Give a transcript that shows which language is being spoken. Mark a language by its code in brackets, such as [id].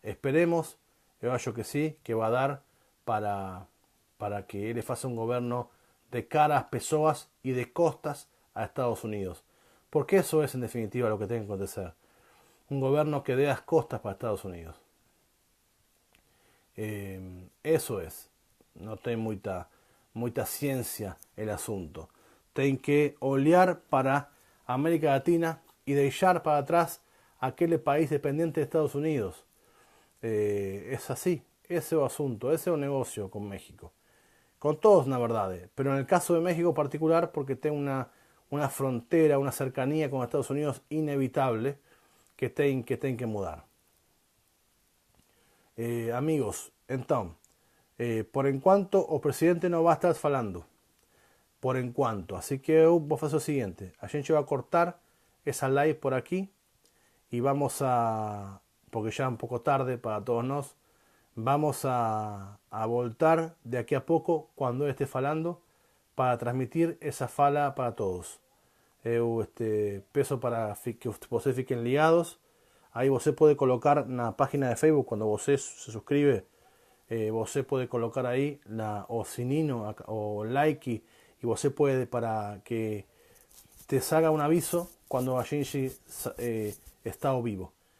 [es] Esperemos, yo que sí, que va a dar para que él faça un gobierno de cara a las pessoas y de costas a Estados Unidos. Porque eso es en definitiva lo que tiene que acontecer. Un gobierno que dé las costas para Estados Unidos. Eso es. No [pt] tem muita [es] ciencia el asunto. [pt] Tem que olhar para [es] América Latina y dejar para atrás aquel país dependiente de Estados Unidos. Es así. Ese es el asunto. Ese es el negocio con México. Con todos, [pt] na verdade. [es] Pero en el caso de México en particular, porque tiene una frontera, una cercanía con Estados Unidos inevitable que tienen que mudar. [pt] Amigos, entonces, por enquanto o presidente [es] no va a estar [pt] falando. Por enquanto. [es] Así que yo voy a hacer lo siguiente. [pt] A gente [es] va a cortar esa live por aquí y vamos a, porque ya es un poco tarde para todos nosotros, vamos a voltar de aquí a poco cuando esté falando para transmitir esa fala para todos. [pt] Eu peço para que vocês fiquem ligados. Aí você pode colocar na página de Facebook, quando você se suscribe, você pode colocar aí o sininho, o like, [es] y você puede para que te salga un aviso cuando [pt] a gente está ao vivo.